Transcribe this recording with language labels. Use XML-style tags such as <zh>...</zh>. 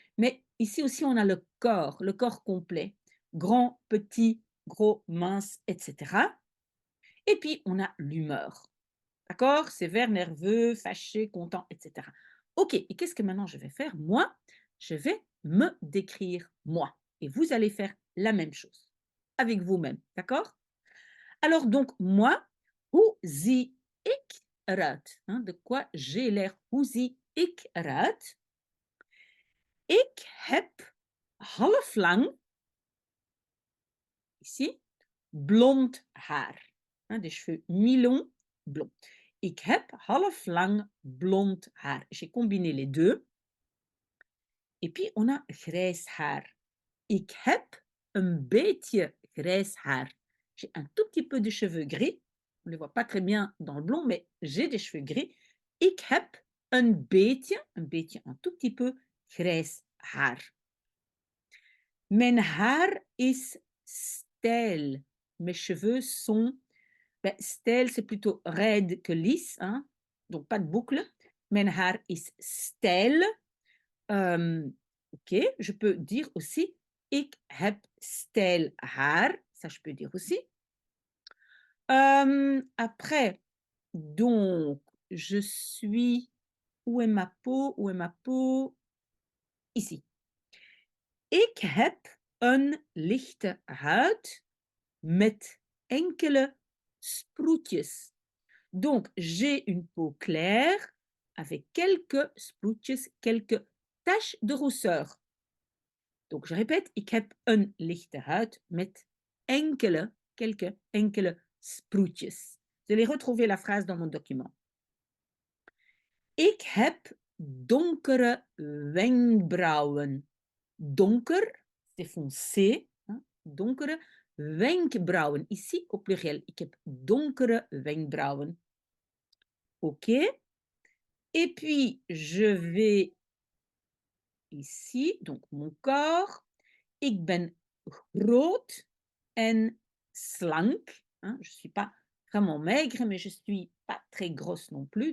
<fr>Mais ici aussi, on a le corps complet, grand, petit, gros, mince, etc. Et puis, on a l'humeur. D'accord? Sévère, nerveux, fâché, content, etc. OK, et qu'est-ce que maintenant je vais faire? Moi, je vais me décrire moi. Et vous allez faire la même chose avec vous-même. D'accord?</fr> <nl>Alors donc, moi, hoe zie ik eruit?</nl> <fr>Hein, de quoi j'ai l'air?</fr> <nl>Hoe zie ik eruit? Ik heb half lang, ici, blond haar.</nl> <fr>Hein, des cheveux mi-longs, blond.</fr> <nl>Ik heb half lang blond haar.</nl> <fr>J'ai combiné les deux. Et puis, on a</fr> <nl>grijs haar. Ik heb een beetje grijs haar.</nl> <fr>J'ai un tout petit peu de cheveux gris. On ne les voit pas très bien dans le blond, mais j'ai des cheveux gris.</fr> <nl>Ik heb een beetje, een</nl> <fr>tout petit peu</fr> <nl>grijs haar. Mijn haar is stijl.</nl> <fr>Mes cheveux sont ben, stijl, c'est plutôt raide que lisse, hein, donc pas de boucle.</fr> <nl>Mijn haar is stijl.</nl> <fr>Ok, je peux dire aussi</fr> <nl>ik heb stijl haar.</nl> <fr>Ça, je peux dire aussi. Après, donc, je suis. Où est ma peau? Où est ma peau? Ici.</fr> <nl>Ik heb een lichte huid met enkele sproetjes.</nl> <fr>Donc, j'ai une peau claire avec quelques sproetjes, quelques taches de rousseur. Donc, je répète,</fr> <nl>ik heb een lichte huid met enkele sproetjes.</nl> <fr>Vous allez retrouver la phrase dans mon document.</fr> <nl>Ik heb donkere wenkbrauwen.</nl> <fr>Donker, c'est foncé. Hein,</fr> <nl>donkere wenkbrauwen.</nl> <fr>Ici, au pluriel.</fr> <nl>Ik heb donkere wenkbrauwen.</nl> <fr>OK. Et puis, je vais ici, donc mon corps.</fr> <nl>Ik ben groot en slank.</nl> <fr>Hein, je ne suis pas vraiment maigre, mais je ne suis pas très grosse non plus.</fr>